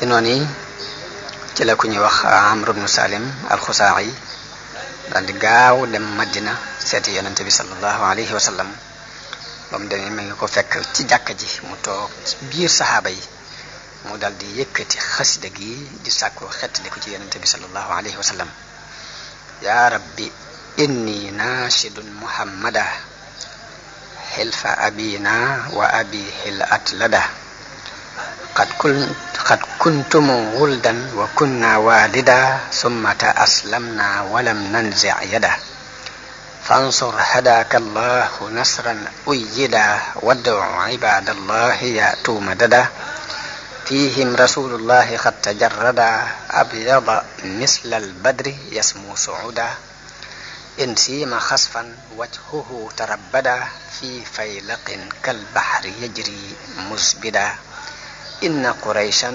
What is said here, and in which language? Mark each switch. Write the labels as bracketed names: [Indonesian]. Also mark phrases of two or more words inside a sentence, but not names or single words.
[Wolof] noonu yi ci la ku ñuy wax Amr ibn Salim al-Khuzaa'i daal di gaaw dem Madina seeti yonente bi [Arabic] صلى الله عليه وسلم [Wolof] ba mu demee mi ngi ko fekk ci jàkka ji mu toog biir saxaaba yi mu dal di yëkkati xasida gi di sàkku xettali ko ci yonente bi sallallahu alayhi wa sallam [Arabic] يا رب إني ناشد محمدا حلف أبينا وأبيه الأتلدا قد كنتم ولدا وكنا والدا ثمت أسلمنا ولم ننزع يدا فانصر هداك الله نصرا أيدا وادع عباد الله يأتوا مددا فيهم رسول الله قد تجرد أبيض مثل البدر يسمو سعودا إن سيم خسفا وجهه تربدا في فيلق كالبحر يجري مسبدا إن قريشا